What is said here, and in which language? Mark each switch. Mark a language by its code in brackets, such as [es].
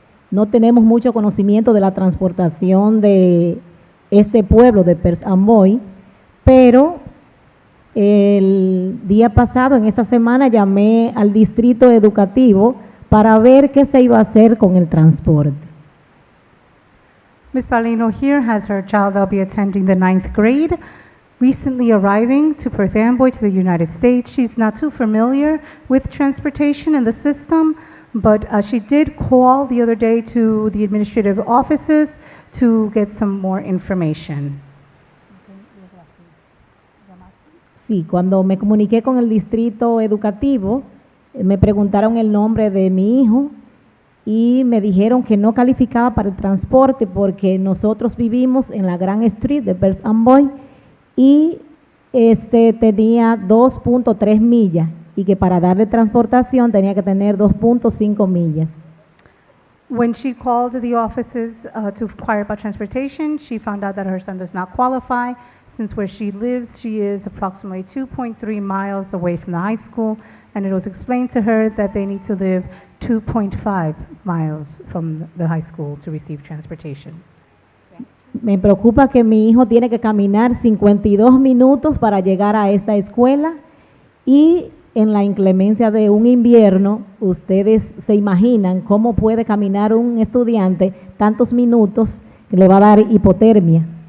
[es] No tenemos mucho conocimiento de la transportación de este pueblo de Perth, Amboy, pero el día pasado, en esta semana, llamé al distrito educativo para ver qué se iba a hacer con el transporte. [en] Ms. Paulino here has her child that'll be attending the 9th grade, recently arriving to Perth Amboy to the United States. She's not too familiar with transportation and the system, but she did call the other day to the administrative offices to get some more information. [es] Sí, cuando me comuniqué con el distrito educativo, me preguntaron el nombre de mi hijo y me dijeron que no calificaba para el transporte porque nosotros vivimos en la Grand Street de Perth Amboy y tenía 2.3 millas y que para darle transportación tenía que tener 2.5 millas. [en] When she called the offices to inquire about transportation, she found out that her son does not qualify. Since where she lives, she is approximately 2.3 miles away from the high school, and it was explained to her that they need to live 2.5 miles from the high school to receive transportation. [es] Me preocupa que mi hijo tiene que caminar 52 minutos para llegar a esta escuela y en la inclemencia de un invierno, ustedes se imaginan cómo puede caminar un estudiante tantos minutos que le va a dar hipotermia.